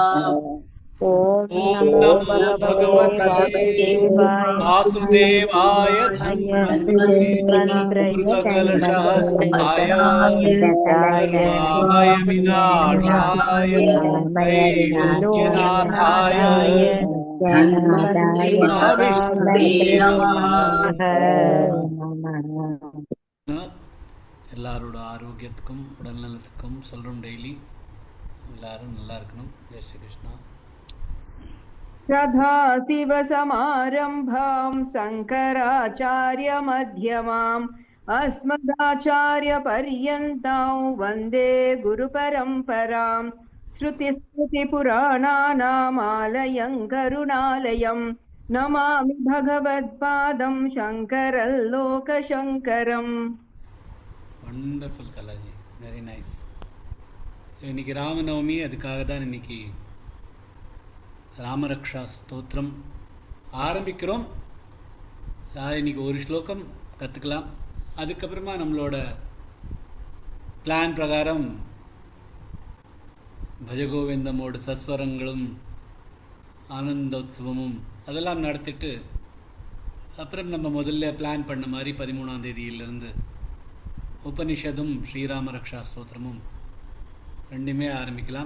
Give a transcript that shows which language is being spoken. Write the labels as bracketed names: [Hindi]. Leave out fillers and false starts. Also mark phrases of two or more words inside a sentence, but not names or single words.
[Sanskrit] ॐ नमो भगवते वासुदेवाय धन्वन्तरये अमृतकलशहस्ताय सर्वामय विनाशाय त्रैलोक्यनाथाय [Tamil] எல்லாரோட ஆரோக்கியத்துக்கும் உடல் நலத்துக்கும் சொல்றோம். டெய்லி எல்லாரும் நல்லா இருக்கணும். ஜெய் ஸ்ரீ கிருஷ்ணா. [Sanskrit] सदाशिवसमारम्भां शङ्कराचार्यमध्यमाम् अस्मदाचार्यपर्यन्तां वन्दे गुरुपरम्पराम् श्रुतिस्मृतिपुराणानामालयं करुणालयं नमामि भगवत्पादं शङ्करल्लोकशङ्करम्. [English] wonderful கலாஜி, very nice. [Tamil] ஸோ இன்றைக்கி ராமநவமி, அதுக்காக தான் இன்றைக்கி ராமரக்ஷா ஸ்தோத்திரம் ஆரம்பிக்கிறோம். இன்றைக்கி ஒரு ஸ்லோகம் கற்றுக்கலாம். அதுக்கப்புறமா நம்மளோட பிளான் பிரகாரம் பஜகோவிந்தமோட சஸ்வரங்களும் ஆனந்தோத்சவமும் அதெல்லாம் நடத்திட்டு அப்புறம் நம்ம முதல்ல பிளான் பண்ண மாதிரி 13ஆம் தேதியிலிருந்து உபனிஷதும் ஸ்ரீராம ரக்ஷா ஸ்தோத்திரமும் ரெண்டுமே ஆரம்பிக்கலாம்.